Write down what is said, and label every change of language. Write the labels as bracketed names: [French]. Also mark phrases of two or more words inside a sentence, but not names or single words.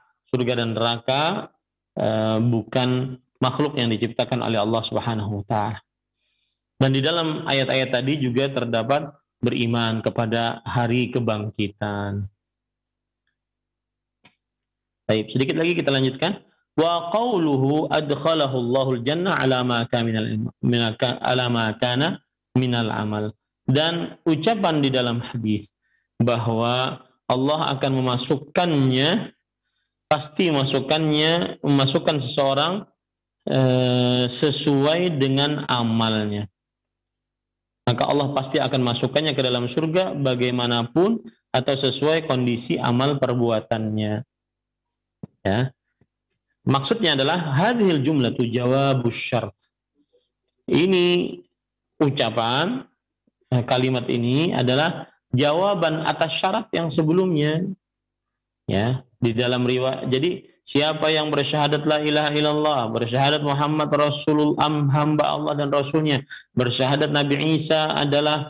[Indonesian] Surga dan neraka bukan makhluk yang diciptakan oleh Allah [Arabic] سبحانه وتعالى. [Indonesian] Dan di dalam ayat-ayat tadi juga terdapat beriman kepada hari kebangkitan. Baik, sedikit lagi kita lanjutkan. [Arabic] وقوله أدخله الله الجنة على ما كان من العمل. [Indonesian] Dan ucapan di dalam hadis bahwa Allah akan memasukkan seseorang sesuai dengan amalnya. Maka Allah pasti akan masukkannya ke dalam surga bagaimanapun atau sesuai kondisi amal perbuatannya. Ya. Maksudnya adalah [Arabic] هذه الجملة جواب الشرط. [Indonesian] Ini ucapan, kalimat ini adalah jawaban atas syarat yang sebelumnya. Ya, di dalam riwayat. Jadi Siapa yang bersyahadat [Arabic] لا إله إلا الله, [Indonesian] bersyahadat [Arabic] محمد رسول الله, [Indonesian] hamba Allah dan Rasulnya, bersyahadat Nabi Isa adalah